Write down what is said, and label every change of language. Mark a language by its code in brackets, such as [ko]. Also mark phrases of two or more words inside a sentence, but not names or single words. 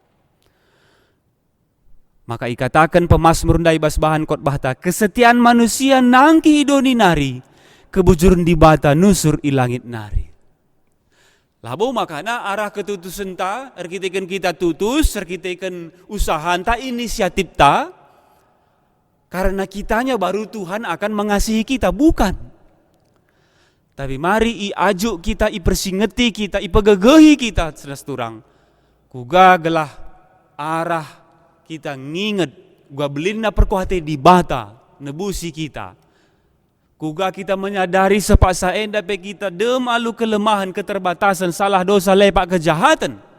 [btx] Maka ikatakan pemazmur ndai ibas bahan khotbah ta, [id] kesetiaan manusia [btx] nangki idoni nari, kebujuran di bata nusur ilangit nari. Labo makana arah ketutusan ta, erkitekan kita tutus, erkitekan usaha ta, [id] inisiatif ta, karena kitanya baru Tuhan akan mengasihi kita, bukan. [btx] Tapi mari ajuk kita, persingeti kita, pegegehi kita senesturang. Kugagalah arah kita nginget, gua belina perkuhate di bata, nebusi kita. Kuga kita menyadari sepaksa enda pe kita demalu kelemahan, keterbatasan, salah dosa, lepak kejahatan.